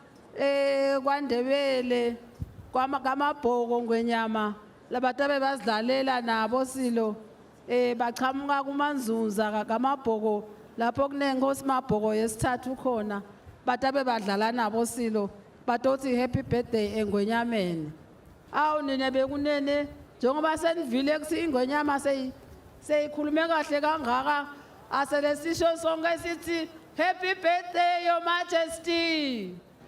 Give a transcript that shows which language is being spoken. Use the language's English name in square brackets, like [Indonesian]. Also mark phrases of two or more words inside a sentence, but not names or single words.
[South Ndebele] kwaNdebele kwaMabhoko ngwenyama labatabe bazidlalela nabo silo bachamuka kumanzunza kaMabhoko lapho kunenkosi Mabhoko yesithathu khona batabe badlala nabo silo batothi [English] happy birthday [South Ndebele] engwenyameni awu nine bekunene njengoba senivile kuthi ingwenyama seyikhulume kahle kangaka aselesisho sonke sithi [English] happy birthday, Your Majesty.